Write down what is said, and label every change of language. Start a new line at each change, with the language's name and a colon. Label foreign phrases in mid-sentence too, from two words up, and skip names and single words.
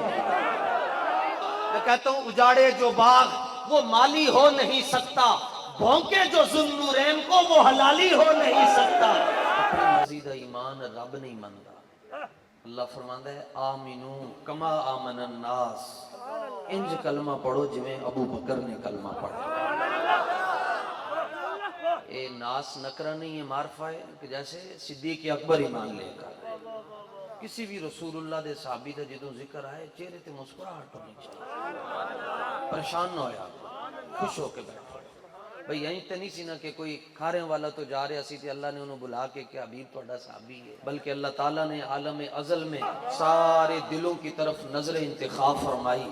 Urdu: میں کہتا ہوں اجاڑے جو باغ وہ مالی ہو نہیں سکتا، بھونکے جو ذوالنورین کو وہ حلالی ہو نہیں سکتا۔ اپنے مزید ایمان رب نہیں مانتا۔ اللہ فرماتا ہے
Arabic: آمینو کما آمن الناس،
Punjabi: انج کلمہ پڑھو جویں ابو بکر نے کلمہ پڑھا۔ اے ناس نکرہ نہیں ہے، معرفہ ہے کہ جیسے صدیق اکبر ایمان لے کر کسی بھی رسول اللہ دے صحابی دا جدوں ذکر آئے چہرے تے مسکراہٹ ہونی چاہیے، پریشان نہ ہویا، خوش ہو کے بیٹھو۔ بھئی یہیں تے نہیں سی نا کہ کوئی کھارے والا تو جا رہے اسی تے اللہ نے انہوں بلا کے کہ حبیب توڑا صحابی ہے،
Urdu: بلکہ اللہ تعالیٰ نے عالم ازل میں سارے دلوں کی طرف نظر انتخاب فرمائی۔